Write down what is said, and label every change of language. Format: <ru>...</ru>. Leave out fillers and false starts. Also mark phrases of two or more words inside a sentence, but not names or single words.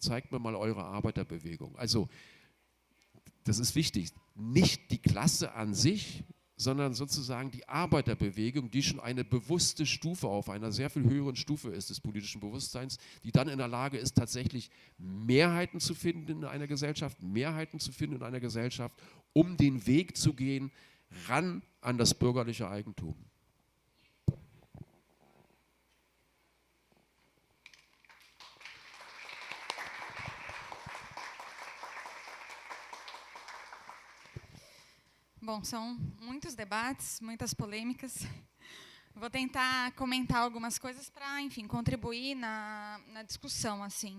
<de>Zeigt mir mal eure Arbeiterbewegung. Also, das ist wichtig, nicht die Klasse an sich, sondern sozusagen die Arbeiterbewegung, die schon eine bewusste Stufe auf einer sehr viel höheren Stufe ist des politischen Bewusstseins, die dann in der Lage ist, tatsächlich Mehrheiten zu finden in einer Gesellschaft, um den Weg zu gehen, ran an das bürgerliche Eigentum.</de> <pt>Bom, são muitos debates, muitas polêmicas. Vou tentar comentar algumas coisas para, enfim, contribuir na discussão, assim.</pt>